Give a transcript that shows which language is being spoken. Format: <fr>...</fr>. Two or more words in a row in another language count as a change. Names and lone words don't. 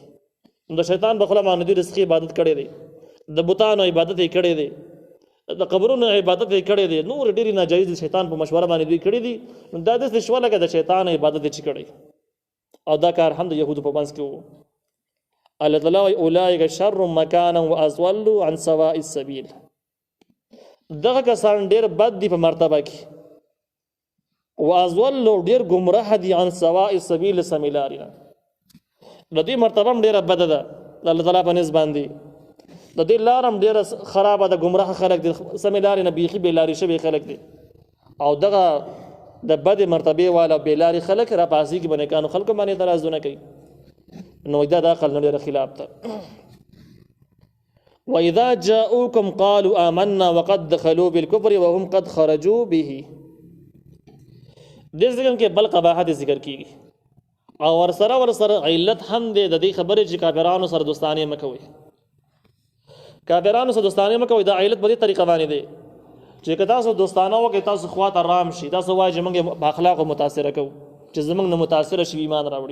<ps>د شیطان په خوله باندې دوی رزقي عبادت کړی دی د بتانو عبادت یې کړی دی د قبرونو عبادت یې کړی دی نور ډېرې ناجایز د شیطان په مشوره باندې دوی کړي دي. نو دا داسې شوه لکه د شیطان عبادت یې چې کړی او دا کار هم د یهودو په منځ کې و. الله تعالی وایي</ps> <ar>اولئک شر مکانا واضل عن سواء السبیل.</ar> <ps>دغه کسان ډېر بد دي په مرتبه کې واضل ډېر ګمراه دي</ps> <ar>عن سواء السبیل</ar> <ps>سمې لارې نه. د دې مرتبه هم ډېره بده ده د الله تعالی په نسبت باندې د دې لار هم ډېره خرابه ده ګمراه خلک دي سمې لارې نه بیخي بې لارې شوي خلک دي او دغه د بدې مرتبې والا بې لارې خلک را پاسېږي په نیکانو خلکو باندې اعتراضونه کوي. نو دا د عقل نه ډېره خلاف ده.</ps> <ar>وإذا جاءوكم قالوا آمنا وقد دخلوا بالكفر وهم قد خرجوا به.</ar> <ps>دې ځکه کې بل قباحت ذکر کیږي او ورسره علت هم دی د دې خبرې چې کافرانو سره دوستانه مه کوئ. کافرانو سره دوستانه مه کوئ دا علت په دې طریقه باندې دی چې که تاسو دوستانه وکړئ تاسو خواته رام شي تاسو وایئ چې موږ په اخلاقو متاثره کوو چې زموږ نه متاثره شي ایمان راوړي.</ps>